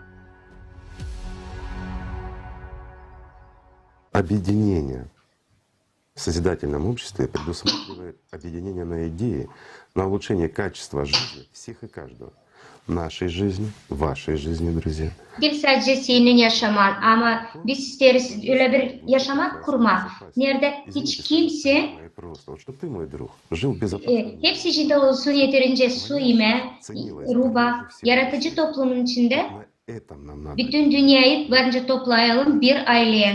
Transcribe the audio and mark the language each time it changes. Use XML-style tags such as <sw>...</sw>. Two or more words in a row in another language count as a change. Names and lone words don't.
<ru>Объединение в созидательном обществе предусматривает объединение на идеи, на улучшение качества жизни всех и каждого. Нашей жизни, вашей жизни, друзья.</ru> <gag>Değil sadece senin yaşaman ama biz isteriz öyle bir yaşamak kurma. Nerede hiç kimse hepsi içinde olsun yeterince su yeme, ruba, yaratıcı toplumun içinde bütün dünyayı bence toplayalım bir aileye.</gag>